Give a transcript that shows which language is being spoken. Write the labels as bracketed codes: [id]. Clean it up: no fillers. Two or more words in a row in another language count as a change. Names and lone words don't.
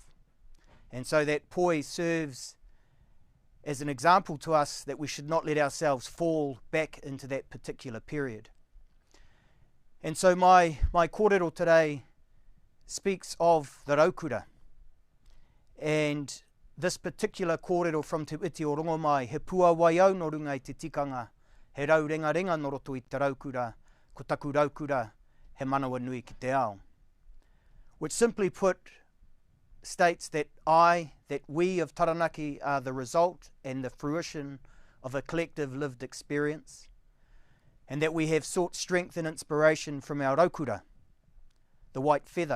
[en] And so that poi serves as an example to us that we should not let ourselves fall back into that particular period. And so my kōrero today speaks of the raukura. And this particular kōrero from Te Iti o Rongomai, [mi] he pua wai au no runga I te tikanga, he rau renga renga no roto I te raukura, ko taku raukura, he manawa nui ki te ao. [en] Which simply put states that we of Taranaki are the result and the fruition of a collective lived experience, and that we have sought strength and inspiration from our raukura, the white feather.